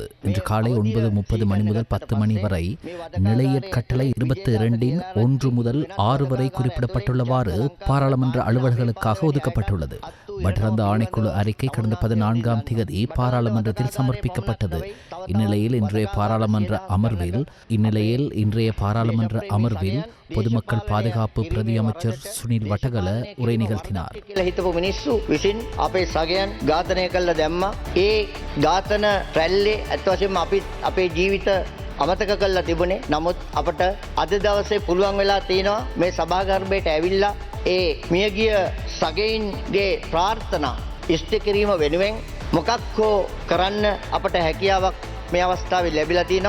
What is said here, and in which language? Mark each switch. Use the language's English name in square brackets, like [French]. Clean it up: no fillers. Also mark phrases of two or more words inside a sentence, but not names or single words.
[Tamil] இன்று காலை 9:30 மணி முதல் 10 மணி வரை நிலையற் கட்டளை 22(1) முதல் 6 வரை குறிப்பிடப்பட்டுள்ளவாறு பாராளுமன்ற அலுவல்களுக்காக ஒதுக்கப்பட்டுள்ளது. வட்டலந்த ஆணைக்குழு அறிக்கை கடந்த 14ஆம் தேதி பாராளுமன்றத்தில் சமர்ப்பிக்கப்பட்டது. இந்நிலையில் இன்றைய பாராளுமன்ற அமர்வில் பொதுமக்கள் பாதுகாப்பு பிரதி அமைச்சர் சுனில் வட்டகல உரை நிகழ்த்தினார். [Sinhala] සගයන් ඝාතනය කල්ල දැම්ම ඒ ඝාතන රැල්ලේ ඇත්වශයෙන්ම අපේ ජීවිත අමතක කල්ලා තිබුණේ. නමුත් අපට අද දවසේ පුළුවන් වෙලා තියෙනවා මේ සභාගර්භයට ඇවිල්ලා ඒ මියගිය සගයින්ගේ ප්‍රාර්ථනා ඉෂ්ට කිරීම වෙනුවෙන් මොකක් හෝ කරන්න අපට හැකියාවක් මේ අවස්ථාවේ ලැබිලා තිනවා.